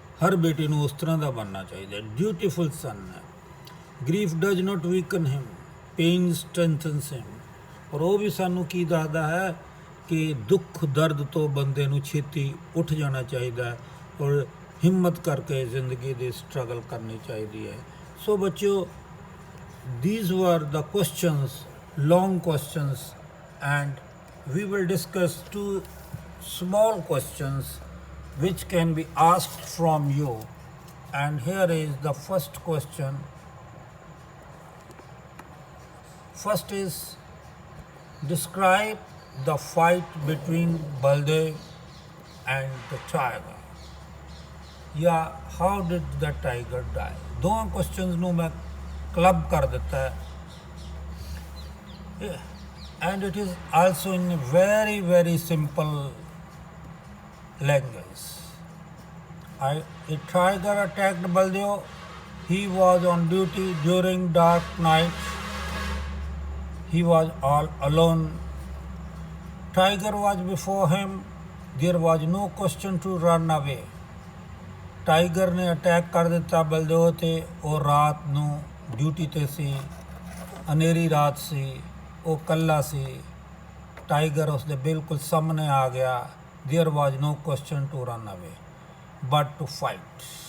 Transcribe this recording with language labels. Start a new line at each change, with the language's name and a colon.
Punjabi: ਹਰ ਬੇਟੇ ਨੂੰ ਉਸ ਤਰ੍ਹਾਂ ਦਾ ਬਣਨਾ ਚਾਹੀਦਾ। ਡਿਊਟੀਫੁਲ ਸਨ ਹੈ।
English: Grief does not weaken him, pain strengthens him.
Punjabi: ਔਰ ਉਹ ਵੀ ਸਾਨੂੰ ਕੀ ਦੱਸਦਾ ਹੈ ਕਿ ਦੁੱਖ ਦਰਦ ਤੋਂ ਬੰਦੇ ਨੂੰ ਛੇਤੀ ਉੱਠ ਜਾਣਾ ਚਾਹੀਦਾ ਹੈ ਔਰ ਹਿੰਮਤ ਕਰਕੇ ਜ਼ਿੰਦਗੀ ਦੀ ਸਟਰਗਲ ਕਰਨੀ ਚਾਹੀਦੀ ਹੈ। ਸੋ ਬੱਚਿਓ,
English: these were the questions, long questions, and we will discuss two small questions which can be asked from you. And here is the first question. First is, describe the fight between Baldev and the tiger. या how did the tiger die? दोनों questions
Punjabi: ਨੂੰ ਮੈਂ club ਕਰ ਦਿੱਤਾ ਹੈ,
English: and it is also in a very very simple language. A tiger attacked Baldev. He was on duty during dark night. He was all alone. Tiger was before him. There was no question to run away.
Punjabi: Tiger ਨੇ attack ਕਰ ਦਿੱਤਾ ਬਲਦੇਓ 'ਤੇ। ਉਹ ਰਾਤ ਨੂੰ duty 'ਤੇ ਸੀ, ਹਨੇਰੀ ਰਾਤ ਸੀ, ਉਹ ਇਕੱਲਾ ਸੀ। ਟਾਈਗਰ ਉਸਦੇ ਬਿਲਕੁਲ ਸਾਹਮਣੇ ਆ ਗਿਆ।
English: There was no question to run away but to fight.